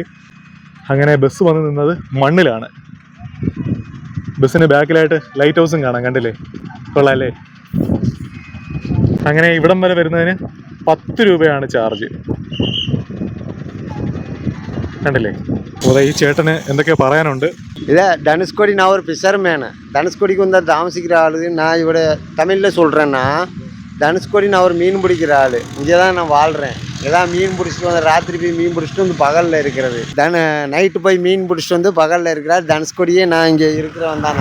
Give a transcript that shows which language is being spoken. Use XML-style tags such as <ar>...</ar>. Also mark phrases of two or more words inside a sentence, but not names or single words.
<ml>അങ്ങനെ ബസ് വന്ന് നിന്നത് മണ്ണിലാണ്. ബസ്സിന് ബാക്കിലായിട്ട് ലൈറ്റ് ഹൗസും കാണാം, കണ്ടില്ലേ, കൊള്ളാല്ലേ. അങ്ങനെ ഇവിടം വരെ വരുന്നതിന് 10 രൂപയാണ് ചാർജ്, കണ്ടില്ലേ. അപ്പോൾ ഈ ചേട്ടന് എന്തൊക്കെയോ പറയാനുണ്ട്.</ml> <ta>இதை தனுஷ்கோடி, நான் ஒரு ஃபிஷர்மேனு. தனுஷ்கோடிக்கு வந்து தாமசிக்கிற ஆளு. நான் இவட தமிழில் சொல்கிறேன்னா, தனுஷ்கோடி நான் ஒரு மீன் பிடிக்கிற ஆள். இங்கே தான் நான் வாழ்கிறேன். ஏதாவது மீன் பிடிச்சிட்டு வந்து ராத்திரி போய் மீன் பிடிச்சிட்டு வந்து பகலில் இருக்கிறது. நைட்டு போய் மீன் பிடிச்சிட்டு வந்து பகலில் இருக்கிறார். தனுஷ்கோடியே நான் இங்கே இருக்கிறவன் தானே.</ta>